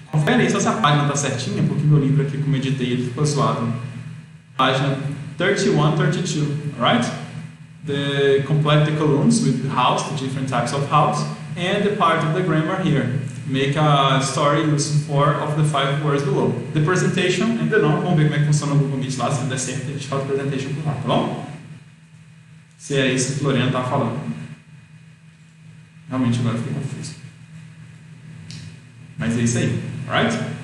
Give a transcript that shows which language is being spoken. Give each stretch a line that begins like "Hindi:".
Portuguese: Confere aí se essa página tá certinha, porque meu livro aqui, como eu editei, ele ficou zoado. Página 31, 32, alright?
English: Complete the columns with house, the different types of house, and the part of the grammar here. Make a story using 4 of the 5 words below.
Portuguese: The presentation, ainda não, vamos ver como é que funciona o Google Meet lá, se der certo, a gente faz a presentation por lá, tá bom? Se é isso que o Floriano tá falando. Realmente agora fiquei confuso. Mas é isso aí, alright?